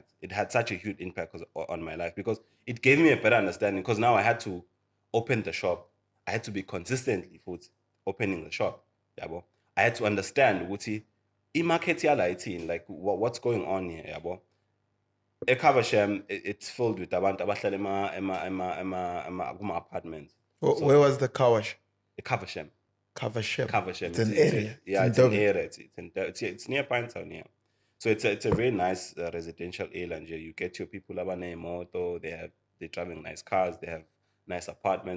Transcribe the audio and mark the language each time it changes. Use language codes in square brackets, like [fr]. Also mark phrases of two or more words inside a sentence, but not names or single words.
[en] It had such a huge impact on my life because it gave me a better understanding. Because now I had to open the shop. I had to be consistently opening the shop. Yabo. I had to understand what market like what's going on here. Yabo. A cover sham, it's filled with [zu] abantu abahlala ema [en] apartments. Where was the Kawash? A cover sham. Caversham. Caversham. It's an area. Yeah, in it's an Durban. area. It's near Pinetown, yeah. So it's a very nice residential area. And you get your people [zu] abane moto. [en] They're driving nice cars. They have nice apartments.